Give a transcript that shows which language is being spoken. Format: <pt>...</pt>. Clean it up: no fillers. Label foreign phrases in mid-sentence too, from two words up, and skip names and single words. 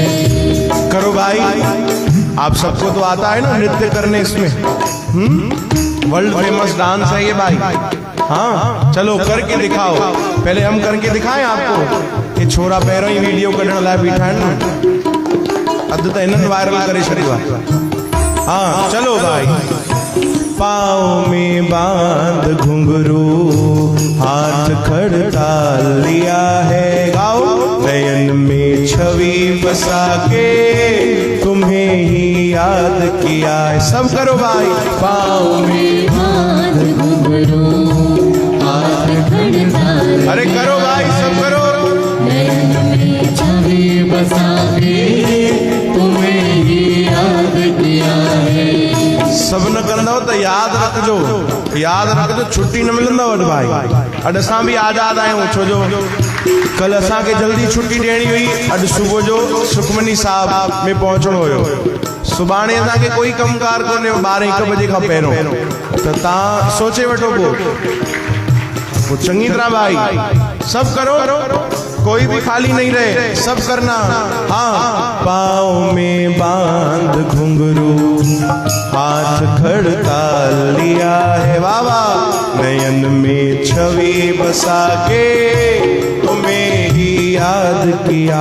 <hi>करो भाई, आप सबको तो आता है ना नृत्य करने इसमें, वर्ल्ड फेमस डांस है ये भाई। हाँ चलो करके दिखाओ, पहले हम करके दिखाएं आपको।</hi> <sd>ये छोरा पैरों ही वीडियो कढ़ण लाए बैठा है ना, अद तो इन्हनि वायरल करे छॾियो।</sd> <hi>हाँ चलो भाई। पाँव में बांध घुंघरू, हाथ खड़ता लिया है, गाओ। नयन में छवि बसा के तुम्हें ही याद किया है। सब करो भाई। पाँव में बांध घुंघरू, हाथ खड़ता लिया, अरे करो भाई, सब करो। नयन में छवि बसा के तुम्हें ही याद किया है।</hi> <sd>सब न कंदो तो याद रखजो, याद रखजो, छुट्टी न मिलंदो वॾ भाई। अॼु असां बि आज़ाद आहियूं, छो जो कल असांखे जल्दी छुट्टी ॾियणी हुई। अॼु सुबुह जो सुखमनी साहब में पहुचणो हुयो। सुभाणे असांखे कोई कमकार कोन्हे 12-1 बजे खां पहिरियों, त तव्हां सोचे वठो पोइ चङी तरह भाई।</sd> <hi>सब करो, कोई भी खाली नहीं रहे, सब करना। हाँ पाँव में बांध घुंघरू, हाथ खड़ता लिया है, बाबा। नयन में छवि बसा के तुम्हें ही याद किया।</hi>